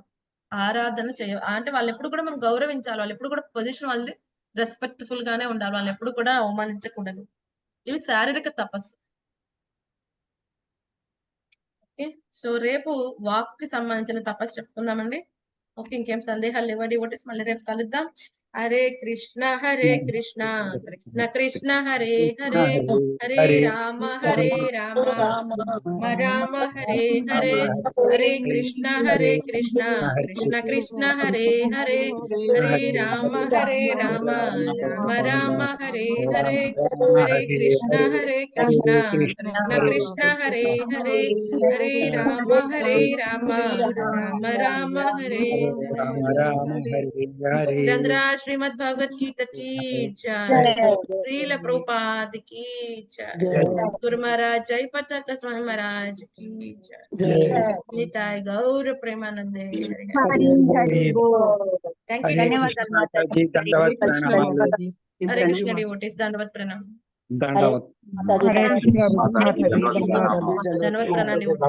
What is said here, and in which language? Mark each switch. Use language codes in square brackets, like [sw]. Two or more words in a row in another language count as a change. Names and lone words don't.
[te] ఆరాధన అంటే వాళ్ళు ఎప్పుడు కూడా మనం గౌరవించాలి, వాళ్ళు ఎప్పుడు కూడా పొజిషన్ వాళ్ళది రెస్పెక్ట్ఫుల్ గానే ఉండాలి, వాళ్ళు ఎప్పుడు కూడా అవమానించకూడదు. ఇవి శారీరక తపస్సు. [en] Okay, so [te] రేపు వాక్కి సంబంధించిన తపస్సు చెప్పుకుందామండి. ఓకే, ఇంకేం సందేహాలు లేవండి. మళ్ళీ రేపు కలుద్దాం. [sa] హరే కృష్ణ కృష్ణ కృష్ణ హరే హరే, హరే రామ రామ రామ హరే హరే, హరే కృష్ణ కృష్ణ కృష్ణ హరే హరే, హరే రామ రామ రామ హరే హరే, హరే కృష్ణ కృష్ణ కృష్ణ హరే హరే, హరే రామ రామ రామ హరే. [hi] श्रीमद् भगवत गीता की जय, श्रील प्रभुपाद की जय, गुरु महाराज जय पताका स्वामी महाराज की जय, निताय गौर प्रेमानंदे [en] thank you [te] ధన్యవాదాలు మాతాజీ. దండవత్ ప్రణామాలు. [hi] हरे कृष्ण डिवोटीज दंडवत प्रणाम [te] దండవత్ [hi] दंडवत प्रणाम डिवोटीज